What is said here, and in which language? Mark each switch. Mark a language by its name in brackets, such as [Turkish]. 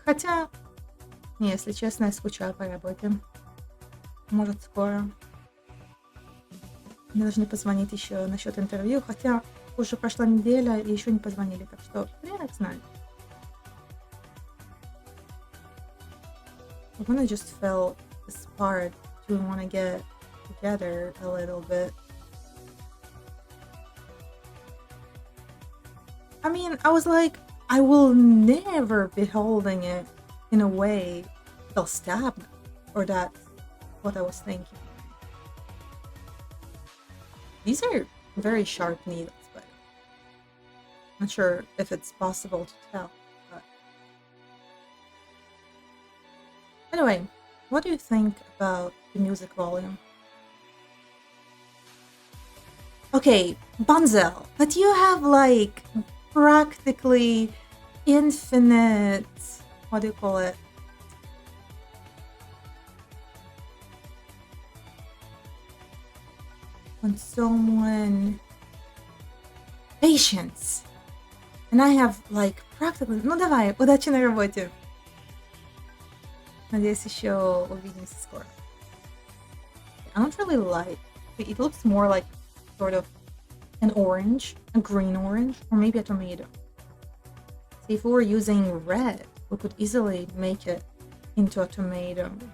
[Russian] Хотя, не, если честно, я скучаю по работе. Может, скоро. Мне должны позвонить еще насчет интервью, хотя уже прошла неделя и еще не позвонили, так что хрен их знает. [English] I wanna just felt this part to wanna get together a little bit. I mean, I was like, I will never be holding it in a way they'll stab me. Or that's what I was thinking. These are very sharp needles, but I'm not sure if it's possible to tell. But... Anyway, what do you think about the music volume? Okay, Bunzel, but you have like practically infinite, what do you call it? When someone... Patience! And I have like practically... [Russian] Ну давай, удачи на работе! Надеюсь, еще увидимся скоро. [English] I don't really like... It looks more like sort of an orange, a green orange, or maybe a tomato. See, if we were using red, we could easily make it into a tomato.